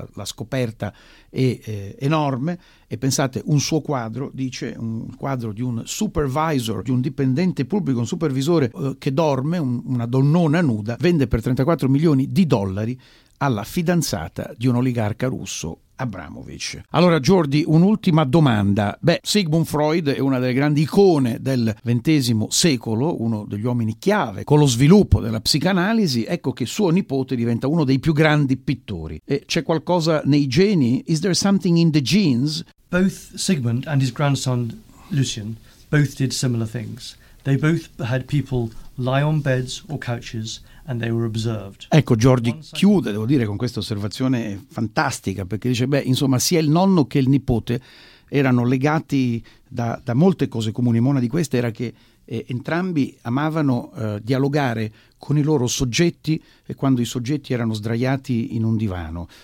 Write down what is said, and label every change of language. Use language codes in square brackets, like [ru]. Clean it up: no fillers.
[it] La scoperta è enorme. E pensate, un suo quadro, dice, un quadro di un supervisor, di un dipendente pubblico, un supervisore che dorme, una donnona nuda, vende per 34 milioni di dollari alla fidanzata di un oligarca russo, Abramovich. Allora Jordi, un'ultima domanda. Beh, Sigmund Freud è una delle grandi icone del XX secolo, uno degli uomini chiave con lo sviluppo della psicanalisi. Ecco che suo nipote diventa uno dei più grandi pittori. E c'è qualcosa nei geni? [en] Is there something in the genes? Both Sigmund and his grandson Lucien both did similar things. They both had people lie on beds or couches and they were observed. [it] Ecco, Jordi chiude, devo dire, con questa osservazione fantastica, perché dice, beh, insomma, sia il nonno che il nipote erano legati da molte cose comuni. Una di queste era che entrambi amavano dialogare con i loro soggetti quando i soggetti erano sdraiati in un divano.